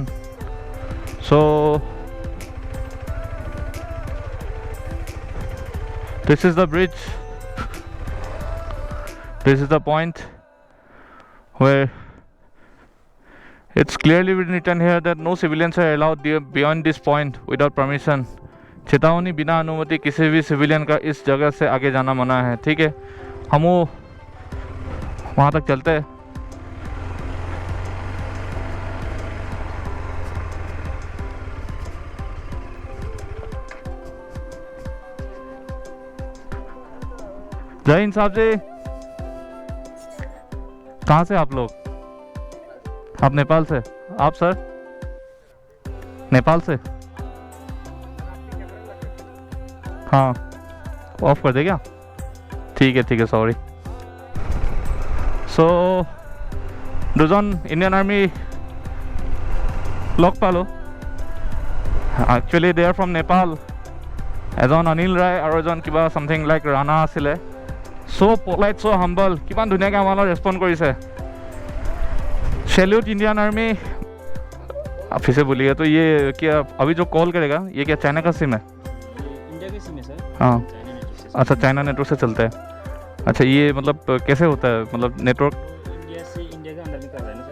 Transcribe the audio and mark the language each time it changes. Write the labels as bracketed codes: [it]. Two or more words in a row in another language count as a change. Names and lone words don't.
[en] So this is the bridge. This is the point where it's clearly written here that no civilians are allowed beyond this point without permission. [hi] चेतावनी बिना अनुमति किसी भी सिविलियन का इस जगह से आगे जाना मना है. ठीक है, हम वहाँ तक चलते हैं. जय हिंद साहब जी. कहाँ से आप लोग? आप नेपाल से? आप सर नेपाल से? हाँ, ऑफ कर दे क्या? ठीक है सॉरी. [as] सो দুজন [en] Indian Army [as] লগ পালোঁ. [en] Actually they are from Nepal. [as] এজন অনিল ৰায় আৰু এজন কিবা [en] something like [as] ৰাণা আছিলে. [en] so polite so humble, [as] কিমান ধুনীয়াকৈ আমাৰ লগত ৰেচপণ্ড কৰিছে. [en] Salute Indian Army. [hi] आप फिर से बोलिए तो ये क्या अभी जो कॉल करेगा ये क्या चाइना का सिम है? इंडिया का सिम है सर. हाँ, अच्छा, चलता चाइना नेटवर्क से चलता है. अच्छा, ये मतलब कैसे होता है, मतलब नेटवर्क? है. इंडिया से इंडिया का अंदर में कर रहा है ना सर.